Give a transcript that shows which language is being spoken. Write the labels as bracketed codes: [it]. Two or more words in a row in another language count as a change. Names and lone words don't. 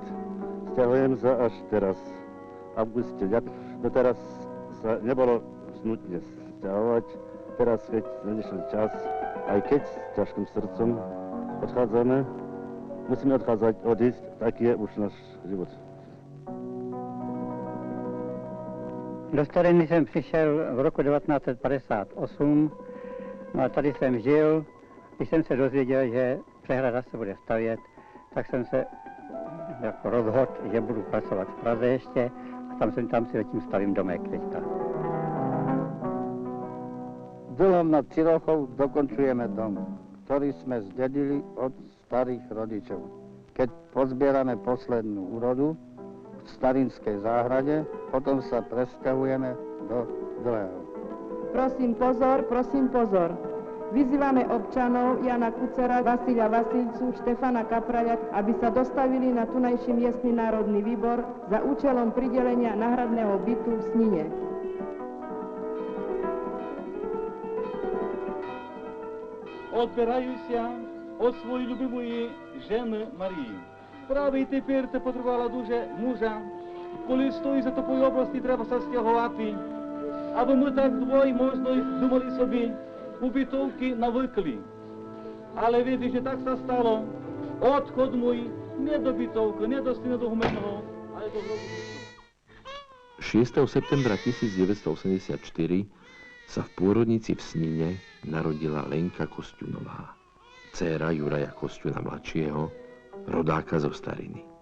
[sk] Sťahujem sa až teraz, v auguste. Doteraz sa nebolo nutne sťahovať. Teraz, keď nadišiel čas, aj keď s ťažkým srdcom odchádzame, musíme odísť, taký je už náš život. [cs] Do Stariny jsem přišel v roku 1958, no a tady jsem žil. Když jsem se dozvěděl, že přehrada se bude stavět, tak jsem se jako rozhodl, že budu pracovat v Praze ještě a tam si letím stavím domek teďka. [sk] Dlhom na Cirochov dokončujeme dom, ktorý sme zdedili od starých rodičov. Keď pozbierame poslednú úrodu v starinskej záhrade, potom sa presťahujeme do Dlhého. Prosím pozor. Vyzývame občanov Jana Kucera, Vasília Vasilcu, Štefana Kapraľa, aby sa dostavili na tunajší miestny národný výbor za účelom pridelenia náhradného bytu v Snine. [rue] Отбираюся от своєї любимої жени Марії. Правий тепер це потребувала дуже мужа. Коли стоїть за такої області, треба се стягувати. Аби ми так двоє, можна, думали собі, у бітовки навикли. Але видиш, [sk] že tak sa stalo. Odchod môj nie do bytovky, nie do Stina do Humenného, ale do hrobu. 6. septembra 1984 sa v pôrodnici v Snine narodila Lenka Kosťunová, dcéra Juraja Kosťuna mladšieho, rodáka zo Stariny.